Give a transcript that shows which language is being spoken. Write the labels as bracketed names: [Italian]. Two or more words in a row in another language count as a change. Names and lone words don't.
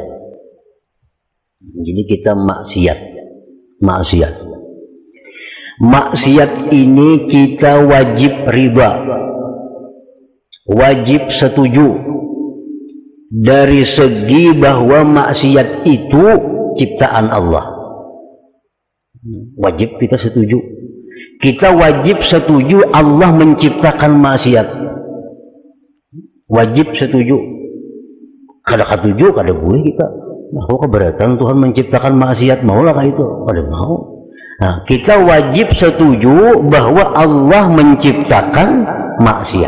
[Indonesian] Jadi kita maksiat ini kita wajib riba, wajib setuju dari segi bahwa maksiat itu ciptaan Allah. Wajib kita setuju. Kita wajib setuju Allah menciptakan maksiat. Wajib setuju. [Banjar] Kada katuju, kada boleh kita. Nah, keberatan Tuhan menciptakan maksiat, maulah itu, kada mau. [Indonesian] Nah, kita wajib setuju bahwa Allah menciptakan maksiat.